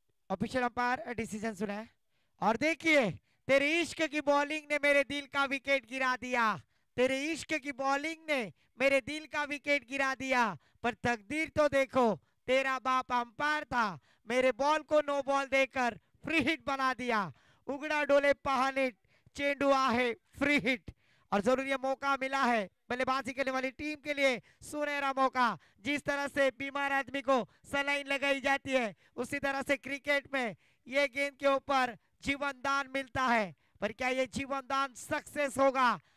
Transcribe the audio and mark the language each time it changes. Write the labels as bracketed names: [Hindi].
[Hindi] Official umpire decision सुना है. और देखिए, तेरे इश्क की बॉलिंग ने मेरे दिल का विकेट गिरा दिया. तेरे इश्क की बॉलिंग ने मेरे दिल का विकेट गिरा दिया. पर तकदीर तो देखो, तेरा बाप अंपायर था, मेरे बॉल को नो बॉल देकर फ्री हिट बना दिया. [Marathi] उगड़ा डोले पहानिट, चेंडू आहे फ्री हिट. [Hindi] और जरूरी मौका मिला है बल्लेबाजी करने वाली टीम के लिए, सुनहरा मौका. जिस तरह से बीमार आदमी को सलाइन लगाई जाती है, उसी तरह से क्रिकेट में ये गेंद के ऊपर जीवन दान मिलता है. पर क्या ये जीवन दान सक्सेस होगा?